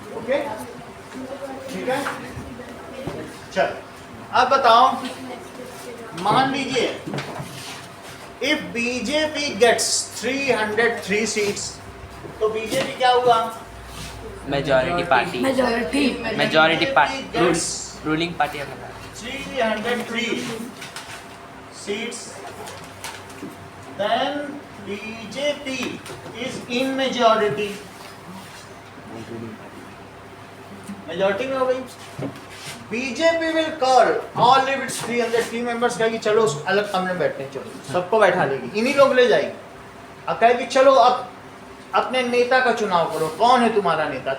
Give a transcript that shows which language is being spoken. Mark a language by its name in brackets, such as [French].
[Hindi] Okay ठीक है, चल अब बताओ, मान लीजिए [English] if BJP gets 303 seats, [Hindi] तो बीजेपी क्या हुआ? Majority party, majority party, ruling party है। [English] 303 seats, then BJP is in majority. [Hindi] Majority में हो गई। [English] BJP will call all of its 303 members, [Hindi] कहेगी चलो उस अलग कमरे में बैठने, चलो सबको बैठा लेगी, इन्हीं लोग ले जाएगी। अब कहेगी चलो अब अपने नेता का चुनाव करो, कौन है तुम्हारा नेता?